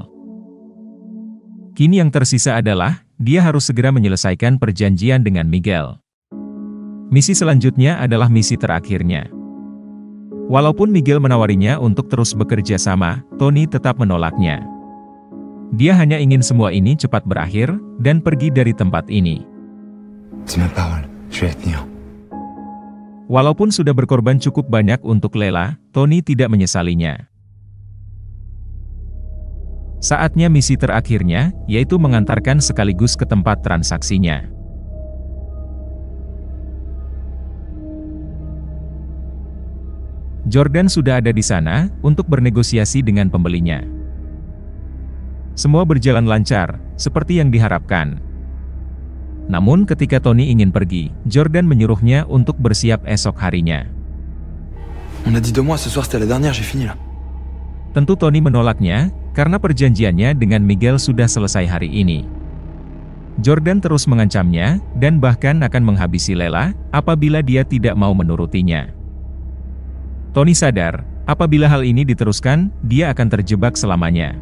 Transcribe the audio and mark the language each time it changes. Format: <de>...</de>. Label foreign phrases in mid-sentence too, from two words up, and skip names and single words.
<id>Kini yang tersisa adalah, dia harus segera menyelesaikan perjanjian dengan Miguel. Misi selanjutnya adalah misi terakhirnya. Walaupun Miguel menawarinya untuk terus bekerja sama, Tony tetap menolaknya. Dia hanya ingin semua ini cepat berakhir, dan pergi dari tempat ini.</id> <fr>C'est ma parole, je vais la tenir.</fr> <id>Walaupun sudah berkorban cukup banyak untuk Lela, Tony tidak menyesalinya. Saatnya misi terakhirnya, yaitu mengantarkan sekaligus ke tempat transaksinya. Jordan sudah ada di sana, untuk bernegosiasi dengan pembelinya. Semua berjalan lancar, seperti yang diharapkan. Namun ketika Tony ingin pergi, Jordan menyuruhnya untuk bersiap esok harinya.</id> <fr>On a dit 2 mois, ce soir c'était la dernière, j'ai fini là.</fr> <id>Tentu Tony menolaknya, karena perjanjiannya dengan Miguel sudah selesai hari ini. Jordan terus mengancamnya, dan bahkan akan menghabisi Lela, apabila dia tidak mau menurutinya. Tony sadar, apabila hal ini diteruskan, dia akan terjebak selamanya.</id>